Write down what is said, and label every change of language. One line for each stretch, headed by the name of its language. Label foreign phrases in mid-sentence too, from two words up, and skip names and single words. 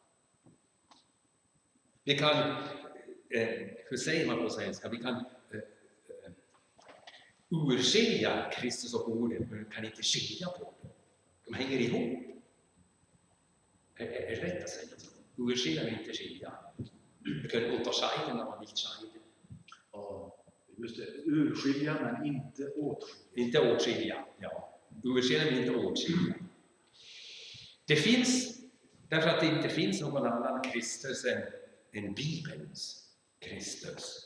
Swedish: Vi kan, hur säger man på svenska, vi kan urskilja Kristus och ordet, men vi kan inte skilja på dem. De hänger ihop. Är det rätt att säga så? Urskilja men inte skilja.
German: Vi kan unterscheiden, aber nicht scheiden.
Swedish: Just det, urskilja men inte åtskilja. Inte åtskilja, ja. Urskilja men inte åtskilja. Det finns, därför att det inte finns någon annan Kristus än Bibelns Kristus.